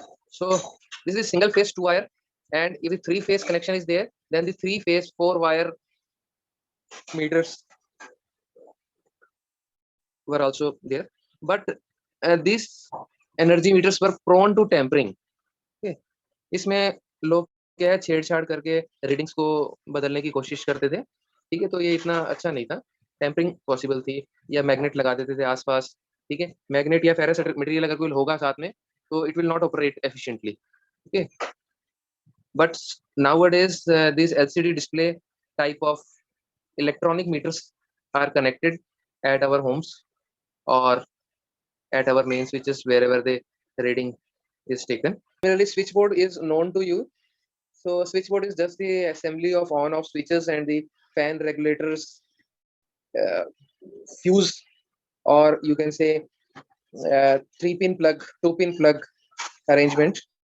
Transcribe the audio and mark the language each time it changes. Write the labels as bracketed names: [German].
[English] So this is single phase 2 wire, and if the 3-phase connection is there, then the 3-phase 4 wire meters were also there. But these energy meters were prone to tampering. [Hindi] Okay, इसमें लोग क्या है छेड़छाड़ करके readings को बदलने की कोशिश करते थे. ठीक है, तो ये इतना अच्छा नहीं था. टेम्परिंग पॉसिबल थी, या मैग्नेट लगा देते थे आसपास. ठीक है, मैग्नेट या फेरस मटेरियल अगर कोई होगा साथ में, तो [English] It will not operate efficiently. Okay, but nowadays these LCD display type of electronic meters are connected at our homes or at our main switches wherever the reading is taken. Similarly, switchboard is known to you. So switchboard is just the assembly of on-off switches and the fan regulators, uh, fuse, or you can say 3-pin plug, 2-pin plug, arrangement.